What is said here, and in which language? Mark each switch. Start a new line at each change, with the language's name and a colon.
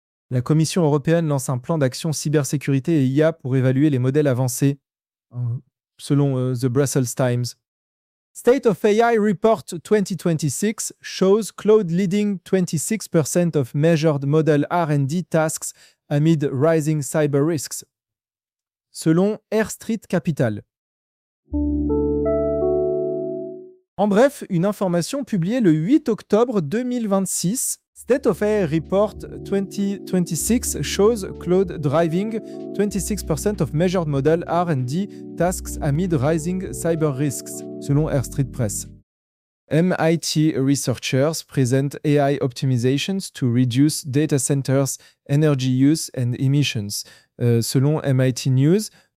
French: La Commission européenne lance un plan d'action cybersécurité et IA pour évaluer les modèles avancés. Selon The Brussels Times.
English: State of AI Report 2026 shows cloud leading 26% of measured model R&D tasks amid rising cyber risks.
French: Selon Air Street Capital. En bref, une information publiée le 8 octobre 2026.
English: State of AI Report 2026 shows cloud driving 26% of measured model R&D tasks amid rising cyber risks, selon Air Street Press. MIT researchers present AI optimizations to reduce data centers' energy use and emissions, selon MIT News.